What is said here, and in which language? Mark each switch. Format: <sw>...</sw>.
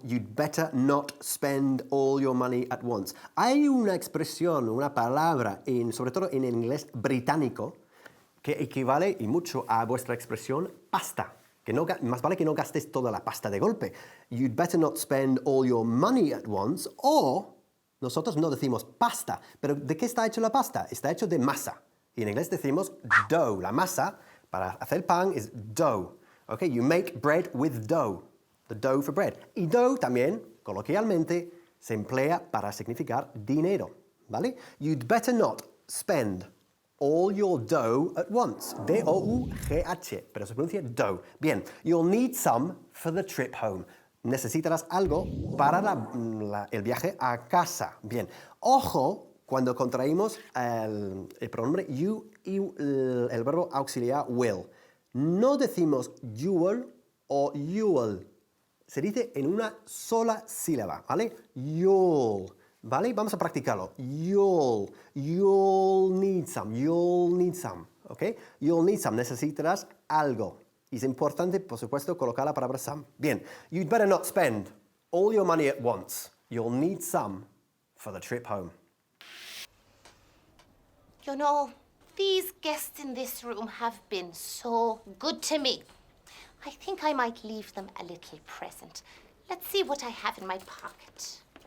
<en>You'd better not spend all your money at once.</en> <es>Hay una expresión, una palabra, sobre todo en el inglés británico, que equivale y mucho a vuestra expresión pasta. Que no, más vale que no gastes toda la pasta de golpe.</es> <en>You'd better not spend all your money at once,</en> <es>o nosotros no decimos pasta. Pero ¿de qué está hecho la pasta? Está hecho de masa. Y en inglés decimos dough. La masa para hacer pan es dough.</es> <en>Okay, you make bread with dough. The dough for bread.</en> <es>Y dough también, coloquialmente, se emplea para significar dinero. ¿Vale?</es> <en>You'd better not spend all your dough at once. D-O-U-G-H.</en> <es>Pero se pronuncia dough. Bien.</es> <en>You'll need some for the trip home.</en> <es>Necesitarás algo para el viaje a casa. Bien. Ojo cuando contraímos el pronombre you y el verbo auxiliar will. No decimos you'll o you'll. Se dice en una sola sílaba, ¿vale?</es> <en>You'll. ¿Vale?</en> <es>Vamos a practicarlo.</es> <en>You'll need some, ¿ok? You'll need some,</en> <es>necesitarás algo. Es importante, por supuesto, colocar la palabra some.</es> <en>Bien, you'd better not spend all your money at once. You'll need some for the trip home. You know, these guests in this room have been so good to me. I think I might leave them a little present. Let's see what I have in my pocket.</en>